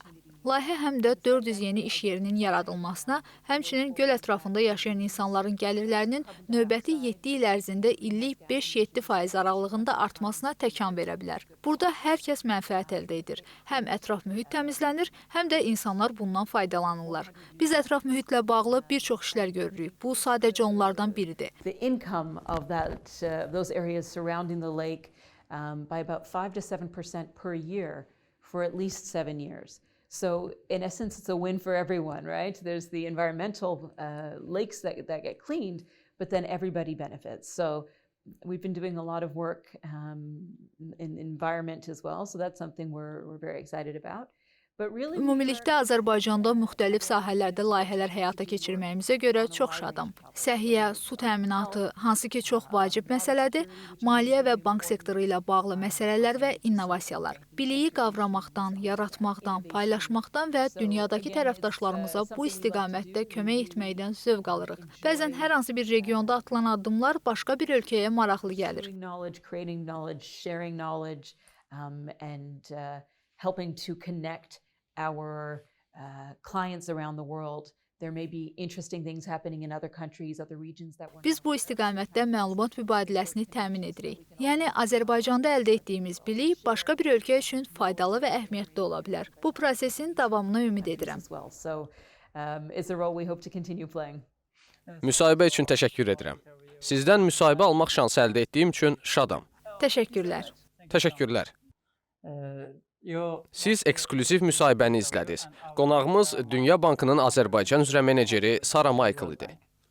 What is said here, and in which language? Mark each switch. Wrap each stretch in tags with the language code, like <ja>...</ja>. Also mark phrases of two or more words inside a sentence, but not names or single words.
<az>Layihə həm də 400 yeni iş yerinin yaradılmasına, həmçinin göl ətrafında yaşayan insanların gəlirlərinin növbəti 7 il ərzində illik 5-7% aralığında artmasına təkan verə bilər. Burada hər kəs mənfəət əldə edir. Həm ətraf mühit təmizlənir, həm də insanlar bundan faydalanırlar. Biz ətraf mühitlə bağlı bir çox işlər görürük. Bu sadəcə onlardan biridir.</az> <en>The income of those areas surrounding the lake by about 5 to 7% per year for at least 7 years. So in essence, it's a win for everyone, right? There's the environmental lakes that get cleaned, but then everybody benefits. So we've been doing a lot of work in environment as well, so that's something we're very excited about. But really,</en> <az>Ümumilikdə Azərbaycanda müxtəlif sahələrdə layihələr həyata keçirməyimizə görə çox şadam. Səhiyyə, su təminatı, hansı ki çox vacib məsələdir, maliyyə və bank sektoru ilə bağlı məsələlər və innovasiyalar. Biliyi qavramaqdan, yaratmaqdan, paylaşmaqdan və dünyadakı tərəfdaşlarımıza bu istiqamətdə kömək etməkdən zövq alırıq. Bəzən hər hansı bir regionda atılan addımlar başqa bir ölkəyə maraqlı gəlir.</az> <en>Creating knowledge, sharing knowledge, and helping to connect our clients around the world. There may be interesting things happening in other countries, other regions that we're</en> <az>Biz bu istiqamətdə məlumat mübadiləsini təmin edirik. Yəni Azərbaycanda əldə etdiyimiz bilik başqa bir ölkə üçün faydalı və əhəmiyyətli ola bilər. Bu prosesin davamına ümid edirəm.</az> <en>as well. So it's a role we hope to continue playing.</en> <az>Müsahibə üçün təşəkkür edirəm. Sizdən müsahibə almaq şansı əldə etdiyim üçün şadam. Təşəkkürlər. Təşəkkürlər.</az> <en>You</en> <az>Siz eksklüziv müsahibəni izlədiniz. Qonağımız Dünya Bankının Azərbaycan üzrə meneceri Sara Mayklla idi.</az>